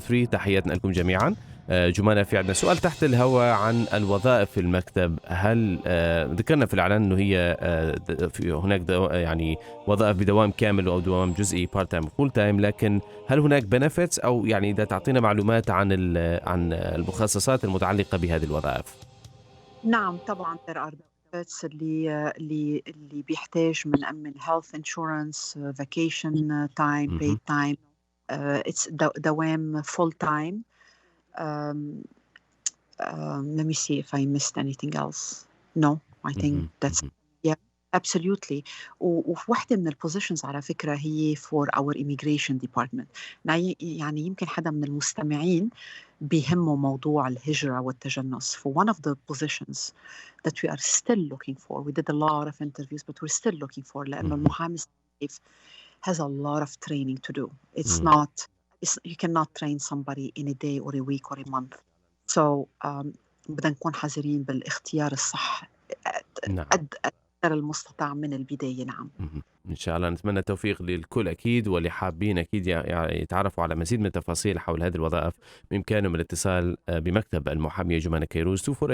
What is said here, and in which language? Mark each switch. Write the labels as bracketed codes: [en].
[ar] تحياتنا لكم جميعا. جومانا، في عندنا سؤال تحت الهواء عن الوظائف في المكتب. هل ذكرنا في الإعلان أنه هي هناك يعني وظائف بدوام كامل أو دوام جزئي [en] part time full time، [ar] لكن هل هناك benefits أو يعني إذا تعطينا معلومات عن المخصصات المتعلقة بهذه الوظائف؟ نعم طبعا [en] there are benefits [ar] اللي بيحتاج من [en] health insurance, vacation time, paid time, it's [ar] دوام [en] full time. Let me see if I missed anything else. No, I think that's yeah, absolutely. [ar] وواحدة من البوزيشنز على فكرة هي [en] for our immigration department. [ar] يعني يمكن حدا من المستمعين بيهمه موضوع الهجرة والتجنس. [en] For one of the positions that we are still looking for, we did a lot of interviews, but we're still looking for, [ar] لأنه المحامي [en] has a lot of training to do. It's not, you cannot train somebody in a day or a week or a month. [ar] So بدنا نكون حذرين بالاختيار الصح قد المستطاع من البداية. نعم. إن شاء الله نتمنى التوفيق للكل أكيد، واللي حابين أكيد يتعرفوا على مزيد من التفاصيل حول هذه الوظائف بإمكانهم الاتصال بمكتب المحامية جمانة كيروز 248-557-3645.